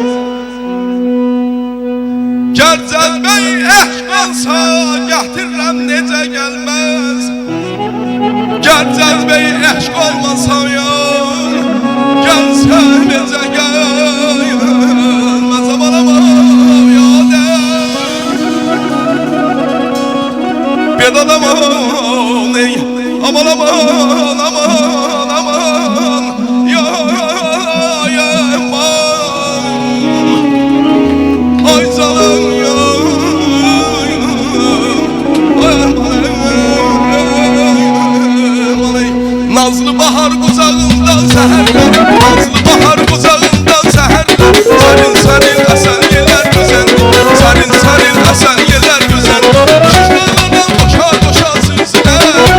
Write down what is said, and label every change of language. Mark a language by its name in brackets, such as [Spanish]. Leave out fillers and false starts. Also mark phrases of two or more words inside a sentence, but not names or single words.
[Azerbaijani] Gər cəzbəy eşq olsa gətirəm necə gəlməz Gər cəzbəy eşq olmasa ya gəlsə necə gəlməz Aman aman ya de Bedad aman ey aman aman aman aman ya [Turkish] aman ay canım ya Nazlı bahar kucağından seherler Nazlı bahar kucağından seherler Serin serin esen yeler güzeldir Serin serin esen yeler güzeldir Şişmanlardan koşa koşa süzüler